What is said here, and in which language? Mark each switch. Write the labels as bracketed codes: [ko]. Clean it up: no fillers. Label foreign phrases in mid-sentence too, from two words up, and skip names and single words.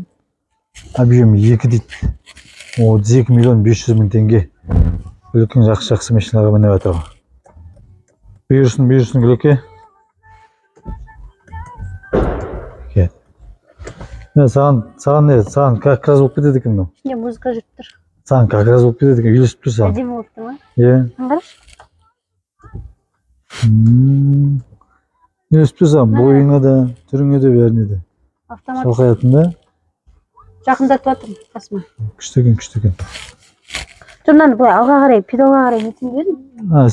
[kk] Объемы 2 дейді. 32 миллион 500 мың теңге. Гүлекең жақсы машинаға мініп жатыр ғой. Бұйырсын Гүлеке. Саған [ru] как раз [kk] болып кетеді екен мынау. Не, музыка жүріп тұр. Саған [ru] как раз [kk] болып кетеді екен, үйлесіп тұр саған. Әдемі болып тұр ма? Иә. Қарашы. Үйлесіп тұр саған, бойыңа да, түріңе де, бәріне де. Автомат. Шалқаятында. Жақындатып жатырмын қасыма. Күшті екен. Жұрнаны былай алға қарай, педалға қарай нетін бердің?